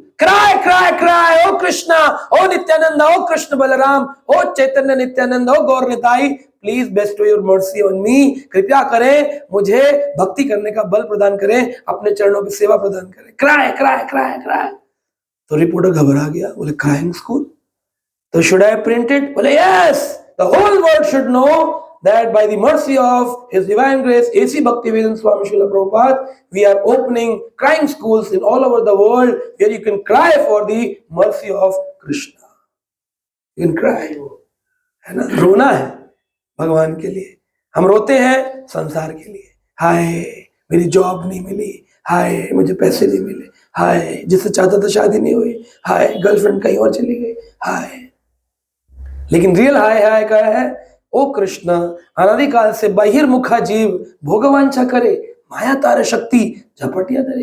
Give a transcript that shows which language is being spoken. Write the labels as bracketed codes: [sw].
[en] Cry cry cry O Krishna, O Nityananda, O Krishna Balaram, O Chaitanya Nityananda, O Gaur Nitai, please bestow your mercy on me. [hi] कृपया करें, मुझे भक्ति करने का बल प्रदान करें, अपने चरणों की सेवा प्रदान करें. Cry cry cry cry. तो रिपोर्टर घबरा गया, बोले क्राइंग स्कूल, तो [en] Should I print it? बोले yes, the whole world should know that by the mercy of His Divine Grace, A.C. Bhaktivedanta Swami Srila Prabhupada, we are opening crying schools in all over the world where you can cry for the mercy of Krishna. You can cry, है ना? [hi] रोना है भगवान के लिए. हम रोते हैं संसार के लिए. हाय मेरी जॉब नहीं मिली, हाय मुझे पैसे नहीं मिले, हाय जिससे चाहता था शादी नहीं हुई, हाय गर्लफ्रेंड कहीं और चली गई, हाय. लेकिन रियल हाय हाय क्या है? ओ कृष्ण, अनादिकाल से बहिर्मुखा जीव भोगवांछा करे, माया तार शक्ति झपटिया धरे.